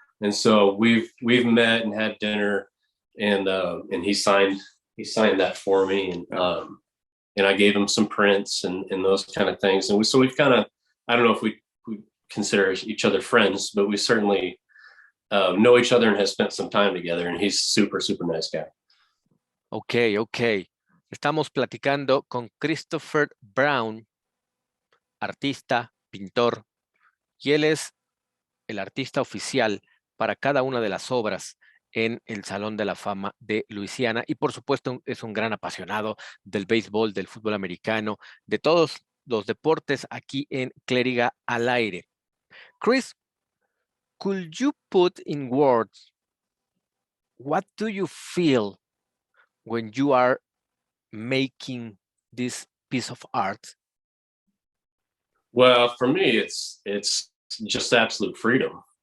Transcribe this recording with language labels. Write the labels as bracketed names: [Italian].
[English] And so we've met and had dinner, and he signed that for me, and I gave him some prints and those kind of things. And so we've kind of, I don't know if we consider each other friends, but we certainly know each other and have spent some time together. And he's super, super nice guy. Ok. [Spanish] Estamos platicando con Christopher Brown, artista, pintor, y él es el artista oficial para cada una de las obras en el Salón de la Fama de Luisiana, y por supuesto es un gran apasionado del béisbol, del fútbol americano, de todos los deportes aquí en Clériga al Aire. [English] Chris, could you put in words what do you feel when you are making this piece of art? Well, for me, it's just absolute freedom.